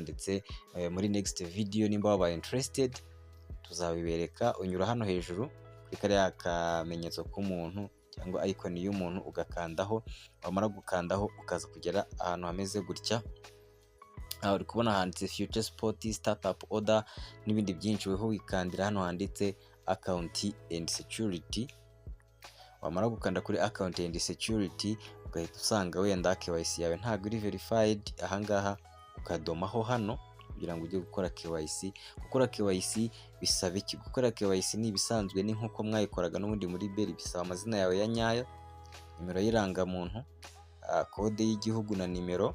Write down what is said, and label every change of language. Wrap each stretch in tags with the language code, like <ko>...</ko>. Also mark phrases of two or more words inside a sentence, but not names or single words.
<rw>Ndetse muri</rw> <en>next video</en> <rw>nimba wabaye interested tuzabibereka. Unyura hano hejuru kuri kariya kamenyetso k'umuntu cyangwa icon y'umuntu ugakandaho, wamara gukandaho ukaza kugera ahantu hameze gutya. Uri kubona handitse</rw> <en>future spot, startup order</en> <rw>n'ibindi byinshi. Weho wikandira hano handitse</rw> <en>account and security.</en> <rw>Wamara gukanda kuri</rw> <en>account and security</en> <rw>ugahita usanga wenda KYC yawe ntabwo iri verified, ahangaha ukadomaho hano kugira ngo ujye gukora KYC. Gukora KYC bisaba iki? Gukora KYC ni ibisanzwe, ni nkuko mwayikoraga n'ubundi muri beri. Bisaba amazina yawe ya nyayo, nimero y'irangamuntu, kode y'igihugu na nimero.</rw>